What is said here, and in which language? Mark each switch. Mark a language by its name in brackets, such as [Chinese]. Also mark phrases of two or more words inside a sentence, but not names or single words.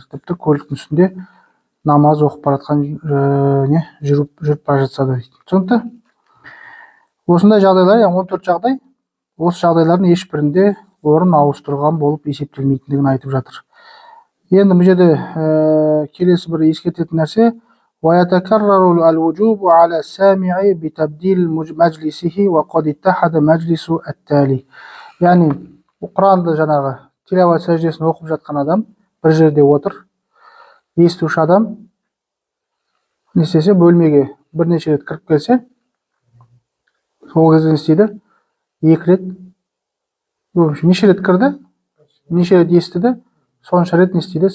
[Kazakh] Тіпті көліктің үстінде намаз оқып баратқан жүріп бара жатса да дейді. Түсінікті? Осындай жағдайлар, 14 жағдай, осы жағдайлардың ешбірінде орын ауыстырған болып есептелмейтіндігін айтып жатыр. Енді бұл жерде келесі бір ескертетін нәрсе, [Arabic] ويتكرر الوجوب على السامع بتبديل مجلسه وقد اتحد مجلس التالي. [Kazakh] Яғни Құранды жаңағы тилават сәждесін оқып жатқан адам бір жерде отыр, естуші адам не істесе, бөлмеге бірнеше рет кіріп келсе, сол кезде не істейді? Екі рет, неше рет кірді, неше рет естіді, сонша рет не істейді?